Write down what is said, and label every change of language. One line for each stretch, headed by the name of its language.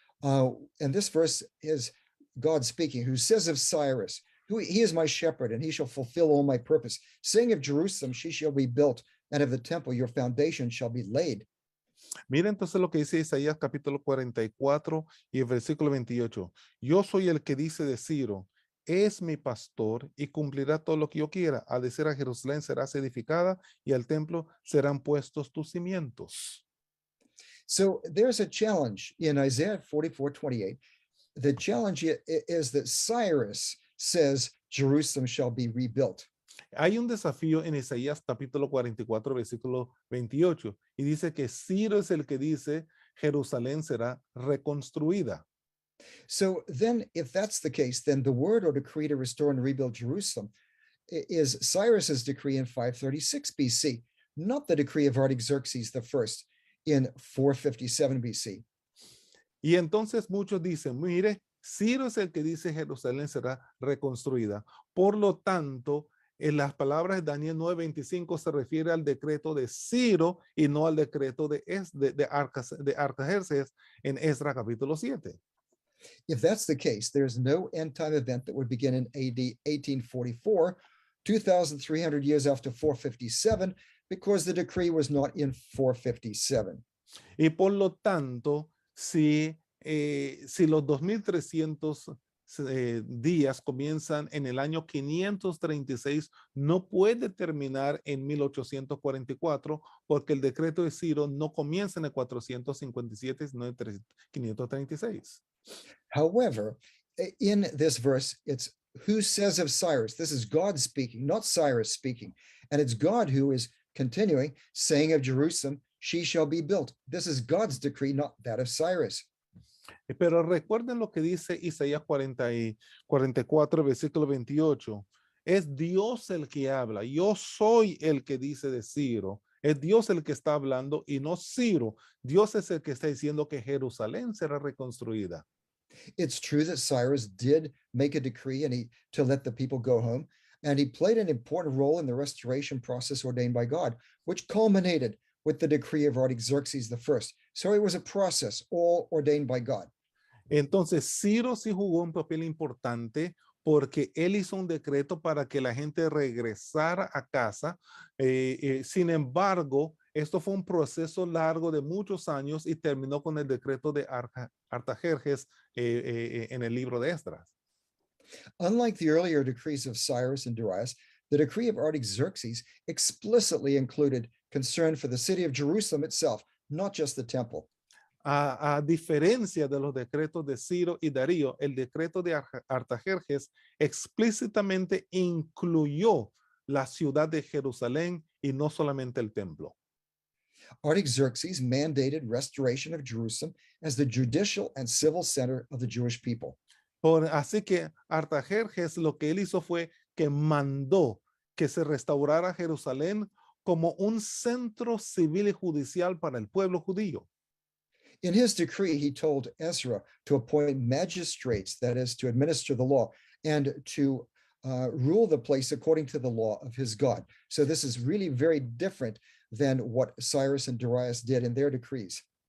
English: And this verse is God speaking, who says of Cyrus, he is my shepherd, and he shall fulfill all my purpose. Saying of Jerusalem, she shall be built, and of the temple, your foundation shall be laid.
Spanish: Mira entonces lo que dice Isaías capítulo 44 y el versículo 28. Yo soy el que dice de Ciro, es mi pastor y cumplirá todo lo que yo quiera. Al decir a Jerusalén serás edificada y al templo serán puestos tus cimientos.
English: So there's a challenge in Isaiah 44:28. The challenge is that Cyrus says Jerusalem shall be rebuilt.
Spanish: Hay un desafío en Isaías capítulo 44, versículo 28, y dice que Ciro es el que dice Jerusalén será reconstruida.
English: So then, if that's the case, then the word or decree to restore and rebuild Jerusalem is Cyrus's decree in 536 BC, not the decree of Artaxerxes I in 457 BC.
Spanish: Y entonces muchos dicen, mire, Ciro es el que dice Jerusalén será reconstruida. Por lo tanto, en las palabras de Daniel 9:25 se refiere al decreto de Ciro y no al decreto de Artajerjes en Esdras capítulo 7.
English: If that's the case, there's no end-time event that would begin in AD 1844, 2,300 years after 457, because the decree was not in 457.
Spanish: Y por lo tanto, si los 2300 días comienzan en el año 536, no puede terminar en 1844 porque el decreto de Ciro no comienza en el 457, sino en 536.
English: However, in this verse, it's who says of Cyrus. This is God speaking, not Cyrus speaking. And it's God who is continuing, saying of Jerusalem, she shall be built. This is God's decree, not that of Cyrus.
Spanish: Pero recuerden lo que dice Isaías 44, versículo 28. Es Dios el que habla. Yo soy el que dice de Ciro. Es Dios el que está hablando y no Ciro. Dios es el que está diciendo que Jerusalén será reconstruida.
English: It's true that Cyrus did make a decree to let the people go home, and he played an important role in the restoration process ordained by God, which culminated with the decree of Artaxerxes I. So it was a process all ordained by God.
Spanish: Entonces, Ciro sí jugó un papel importante porque él hizo un decreto para que la gente regresara a casa. Sin embargo, esto fue un proceso largo de muchos años y terminó con el decreto de Artajerjes en el libro de Esdras.
English: Unlike the earlier decrees of Cyrus and Darius, the decree of Artaxerxes explicitly included concern for the city of Jerusalem itself, not just the temple.
Spanish: A diferencia de los decretos de Ciro y Darío, el decreto de Artajerjes explícitamente incluyó la ciudad de Jerusalén y no solamente el templo.
English: Artaxerxes mandated restoration of Jerusalem as the judicial and civil center of the Jewish people.
Spanish: Así que Artajerjes lo que él hizo fue que mandó que se restaurara Jerusalén como un centro civil y judicial para el pueblo judío.
English: In his decree, he told Ezra to appoint magistrates, that is, to administer the law, and to rule the place according to the law of his God. So this is really very different than what Cyrus and Darius did in their decrees.